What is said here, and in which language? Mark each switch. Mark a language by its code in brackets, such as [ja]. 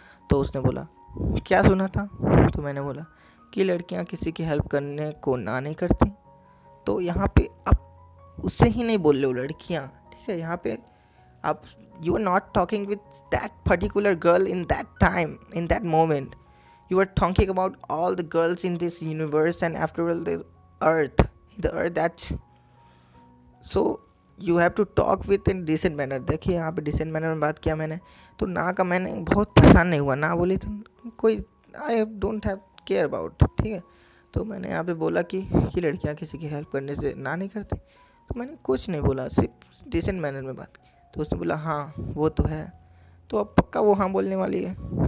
[hi] तो उसने बोला क्या सुना था? तो मैंने बोला कि लड़कियाँ किसी की हेल्प करने को ना नहीं करती। तो यहाँ पे आप उससे ही नहीं बोल रहे हो लड़कियाँ, ठीक है। यहाँ पे आप [en] You are not talking with that particular girl in that time, in that moment. You are talking about all the girls in this universe and after all the earth that, so you have to talk with in decent manner। [hi] देखिए यहाँ पे decent manner में बात किया मैंने, तो ना का मैंने बहुत परेशान नहीं हुआ, ना बोली तो कोई [en] I don't have care about, [hi] ठीक है। तो मैंने यहाँ पे बोला कि लड़कियाँ किसी की हेल्प करने से ना नहीं करती। तो मैंने कुछ नहीं बोला, सिर्फ डिसेंट मैनर में बात की। तो उसने बोला हाँ वो तो है। तो अब पक्का वो हाँ बोलने वाली है।